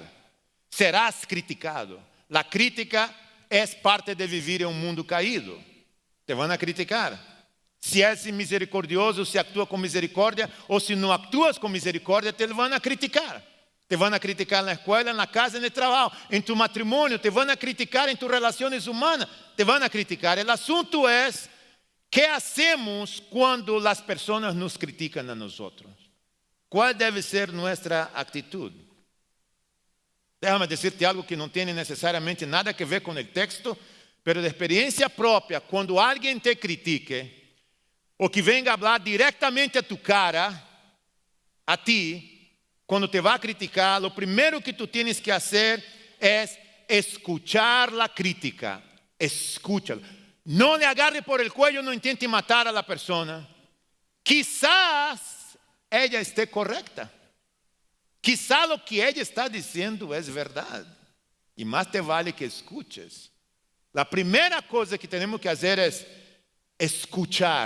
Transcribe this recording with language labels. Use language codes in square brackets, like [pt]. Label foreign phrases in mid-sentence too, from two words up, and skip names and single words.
[es] Serás criticado. La crítica es parte de vivir en un mundo caído. Te van a criticar. Si és misericordioso, se actúa con misericordia, o si no actúas con misericordia, te van a criticar. Te van a criticar na escuela, [pt] na casa, no trabalho, em tu matrimônio, [es] te van a criticar em tus [pt] relações humanas, [es] te van a criticar. [pt] O assunto é, [es] ¿qué hacemos [pt] quando as pessoas nos criticam a nós? ¿Cuál deve ser nossa atitude? [es] Déjame decirte algo [pt] que não tem necessariamente nada a ver com o texto, pero de experiência própria, quando alguém te critique, ou que venga a falar diretamente a tu cara, a ti, quando te vai criticar, o primeiro que tu tienes que fazer é escuchar a crítica. [es] Escúchalo. Não le agarre por el cuello, não intente matar a la persona. Quizás ella esté correcta. Quizás lo que ella está diciendo es verdad. Y más te vale que escuches. La primera cosa que tenemos que hacer es escuchar.